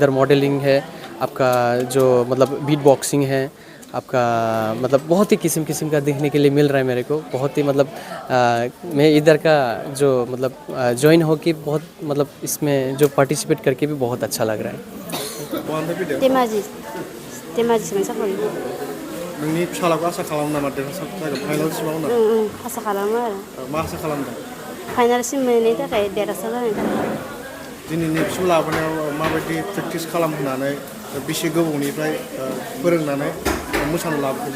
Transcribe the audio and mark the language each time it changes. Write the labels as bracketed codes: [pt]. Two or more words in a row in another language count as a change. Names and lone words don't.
[hi] इधर मॉडलिंग है, आपका जो मतलब [en] beat boxing [hi] है, आपका मतलब बहुत ही किस्म का देखने के लिए मिल रहा है मेरे को। बहुत ही मतलब मैं इधर का जो मतलब ज्वाइन हो के बहुत मतलब इसमें जो पार्टिसिपेट करके भी बहुत अच्छा लग रहा है। [brx] धेमाजि मोनसाखन नोंनि फिसालाखौ आसा खालामो नामा देरहासार जागोन फाइनालसिमाव उनाव? आसा खालामो आरो मा आसा खालामदों? फाइनालसिम मोनैनि थाखाय देरहासार जानायनि थाखाय। दिनैनि फिल्म लाबोनायाव माबायदि प्रेक्टिस खालामहोनानै बेसे गोबावनिफ्राय फोरोंनानै मोसानो लाबोखो?